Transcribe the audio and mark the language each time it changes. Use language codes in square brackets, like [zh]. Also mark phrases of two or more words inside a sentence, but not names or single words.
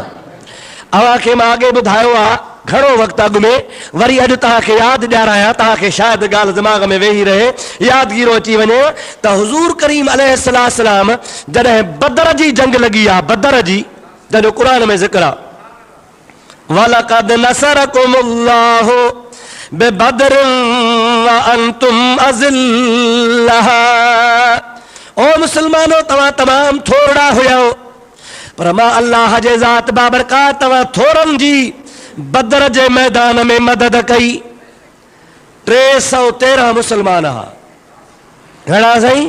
[sd] अव्हांखे मां अॻे ॿुधायो आहे घणो वक़्तु अॻु में, वरी अॼु तव्हांखे यादि ॾियारायां, तव्हांखे शायदि ॻाल्हि दिमाग़ में वेही रहे, यादगिरो अची वञे त हुज़ूर करीम अलैहिस्सलाम जॾहिं बदर जी जंग लॻी आहे, बदर जी जंहिंजो क़ुर में ज़िक्र आहे, [ar] ولقد نصركم الله ببدر وأنتم أذلة. [sd] ओ मुसलमानो, तव्हां तमाम थोड़ा हुयो, पर मां अल्लाह जे ज़ात बाबरकात तव्हां थोरन जी बदर जे मैदान में मदद कई। 313 मुसलमान हा, घणा साईं?